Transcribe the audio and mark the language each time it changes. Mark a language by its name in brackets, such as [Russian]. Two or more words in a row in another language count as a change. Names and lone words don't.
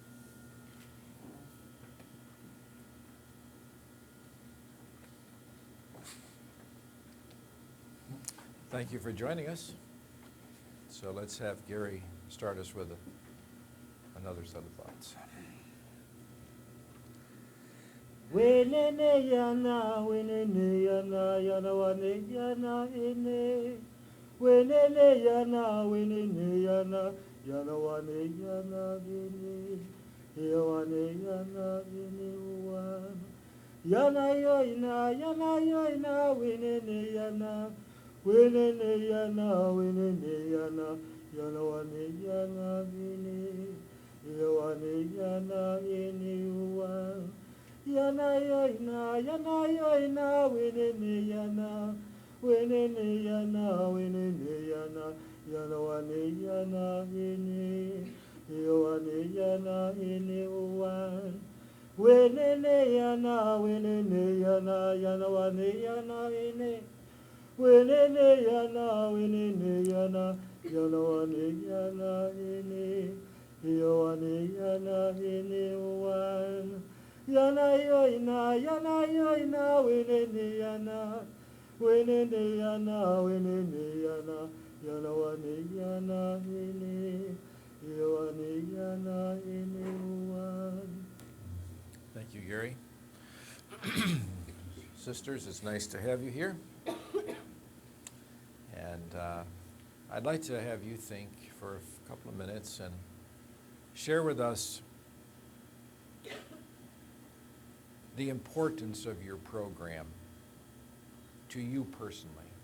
[English] Thank you for joining us. So let's have Gary start us with another set of thoughts. Wenene yana, wenene yana, yana wane yana ene. Wenene yana, wenene yana, yana wane yana ene. Yawane yana ene wan. Yana yoina, wenene yana. Wenene yana, wenene yana, yana wane yana ene. Yawane yana ene wan. Yana yoina, wenene yana, wenene yana, wenene yana, yana wane yana ene, wane yana ene wan. Wenene yana, yana wane yana ene, wenene yana, yana wane yana ene, wane yana ene wan. Yana yoina, wenene yana, wenene yana, wenene yana, yana wane yana ene, wane yana ene wan. Thank you, Gary. Sisters, it's nice to have you here. And I'd like to have you think for a couple of minutes and share with us the importance of your program to you personally.